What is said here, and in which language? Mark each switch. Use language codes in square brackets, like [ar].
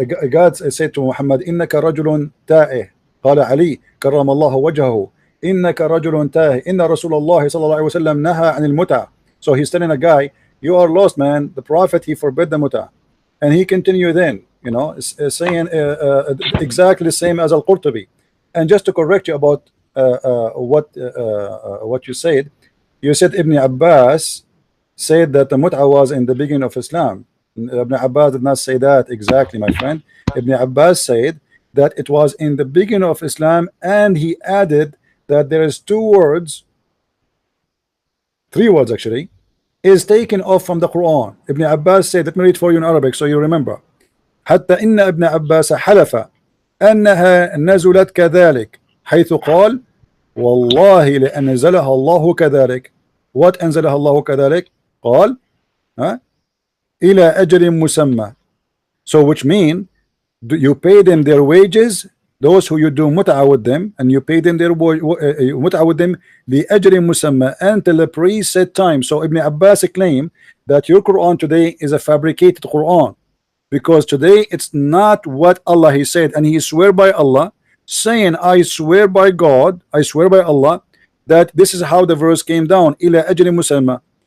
[en] God said to Muhammad, [ar] إنك رجل تائه. قال علي كرم الله وجهه إنك رجل تائه إن رسول الله صلى الله عليه وسلم نهى عن المتعة. [en] So he's telling a guy, you are lost, man. The Prophet, he forbid the mut'ah. And he continued then, you know, saying exactly the same as Al-Qurtubi. And just to correct you about what you said Ibn Abbas said that the mut'ah was in the beginning of Islam. Ibn Abbas did not say that exactly, my friend. Ibn Abbas said that it was in the beginning of Islam, and he added that there is three words actually, is taken off from the Quran. Ibn Abbas said, let me read for you in Arabic so you remember. [ar] حتى إن ابن عباس حلف أنها نزلت كذلك حيث قال والله لأنزلها الله كذلك. What أنزلها الله كذلك? قال إلى أجل مسمى. [en] So which mean you pay them their wages, those who you do mut'ah with them, and you pay them their mut'ah with them [ar] لأجل مسمى [en] until the preset time. So Ibn Abbas claimed that your Quran today is a fabricated Quran, because today it's not what Allah he said, and he swear by Allah, saying I swear by God, I swear by Allah that this is how the verse came down, [ar] إلى أجل مسمى.